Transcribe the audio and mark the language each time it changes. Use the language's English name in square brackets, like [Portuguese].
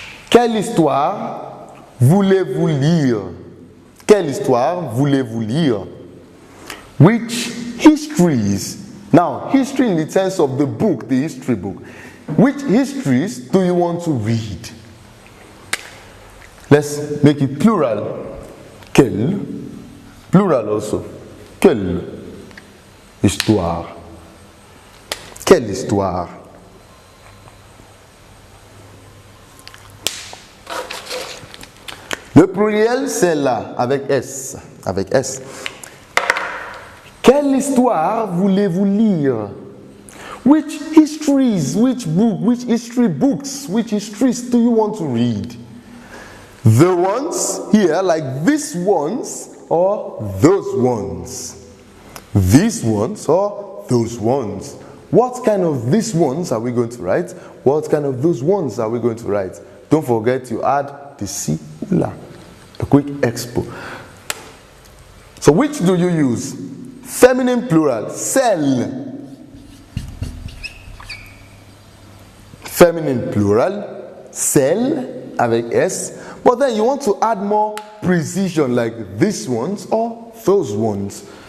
[French] Quelle histoire voulez-vous lire? Quelle histoire voulez-vous lire? [English] Which histories? Now, history in the sense of the book, the history book. Which histories do you want to read? Let's make it plural. Quelle? Plural also. [French] Quelle histoire? Quelle histoire? Le pluriel, c'est là, avec S. Avec S. Quelle histoire voulez-vous lire? [English] Which histories, which book, which history books, which histories do you want to read? The ones here, like these ones or those ones. These ones or those ones. What kind of these ones are we going to write? What kind of those ones are we going to write? Don't forget to add the [French] si ou la. [English] A quick expo. So which do you use? Feminine plural, celle. Feminine plural, [French] celle avec S. [English] But then you want to add more precision, like these ones or those ones.